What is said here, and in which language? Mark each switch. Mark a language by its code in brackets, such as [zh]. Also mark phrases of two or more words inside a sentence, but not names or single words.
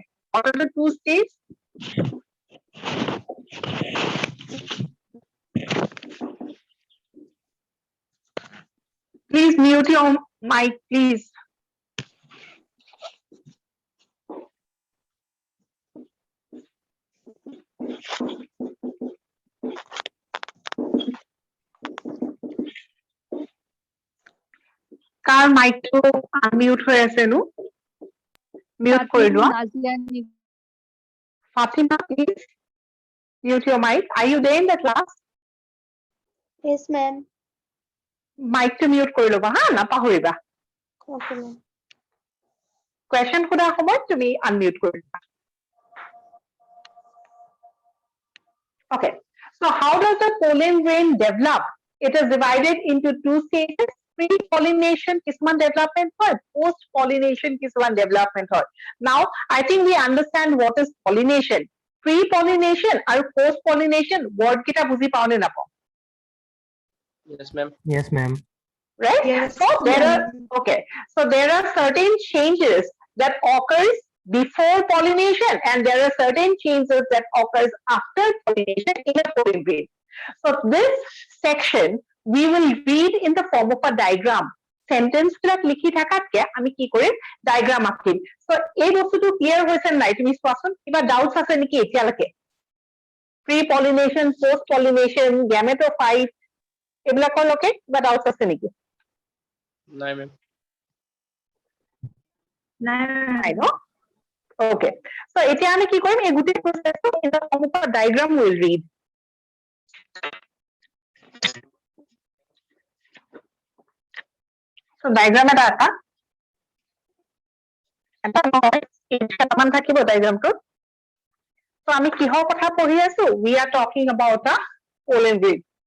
[en] What are the two stages? Please mute your mic, please. [as] কাৰ মাইকটো আনমিউট হৈ আছে নো? মিউট কৰি লোৱা। [en] Fatima, please mute your mic. Are you there in the class? Yes, ma'am. [as] Mic to mute কৰি ল'বা হা, নাপাহৰিবা। [en] Okay, ma'am. [as] Question সোধাৰ সময়ত তুমি unmute কৰি ল'বা। [en] Okay, so how does the pollen grain develop? It is divided into two stages. [as] Pre-pollination কিছুমান development হয়, post-pollination কিছুমান development হয়। [en] Now, I think we understand what is pollination. [as] Pre-pollination আৰু [en] post-pollination word [as] কেইটা বুজি পাও নে নাপাও? [en] Yes, ma'am. yes ma'am Right? Yes, So there are so there are certain changes that occurs before pollination and there are certain changes that occurs after pollination in a pollen grain. So this section we will read in the form of a diagram. [as] সেন্টেন্স বিলাক লিখি থাকাতকে আমি কি কৰিম ডায়াগ্ৰাম আঁকিম সো এই বস্তুটো ক্লিয়াৰ হৈছে নাই তুমি কোৱাচোন কিবা ডাউটছ আছে নেকি এতিয়ালৈকে [en] pre pollination post pollination gametophyte [as] এইবিলাকলৈকে কিবা ডাউটছ আছে নেকি নাই মেম নাই ন [en] okay so [as] এতিয়া আমি কি কৰিম এই গোটেই প্ৰসেসটো [en] in the form of diagram will read [as] সো ডায়াগ্ৰাম এটা নহয় কেইটামান থাকিব ডায়াগ্ৰামটো সো আমি কিহৰ কথা পঢ়ি আছো [en] we are talking about a pollen grid